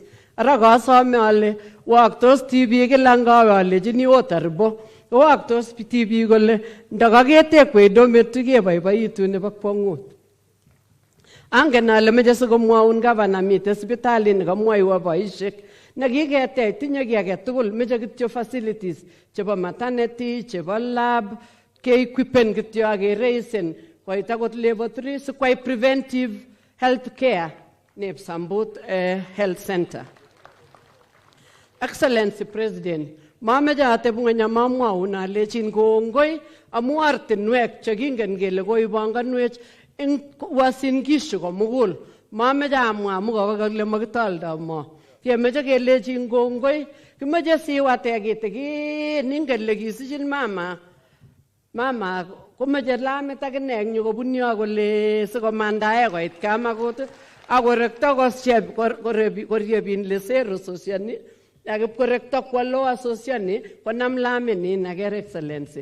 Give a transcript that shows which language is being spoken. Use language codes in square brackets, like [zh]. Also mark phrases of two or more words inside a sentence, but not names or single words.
[kln] Ara kasome ale waktos tibik kila ngawe alechini otaribo waktos tibik kole ndakaketekwei dormitory keboiboitu nebo kwong'ut. Angen ale meche sikomwaun gavana mite sipitali nekamwoiwo boisiek nekiketech tinye kiy age tugul meche kityo facilities chebo maternity chebo lab keequipen kityo akereisen koit akot level 3 sikwai [en] preventive health care [kln] neb Sambut health center. [en] Excellency President, [kln] mameche ateb ng'ony amamwaun alechin kongoi amu ortinwek chekingen kele koibanganwech eng Uasin Gishu komugul. Mameche amwa amu kakole makitoldo mo. Kemeche kelechin kongoi, kimeche siwate kitikin ingen le kisichin mama komeche lamit akine eng yu kobun yo kole sikomandae koit Kamagut akorekto koriebin lesero sosiani akipkorekto kwo loa sosiani konam laminin aker excellency.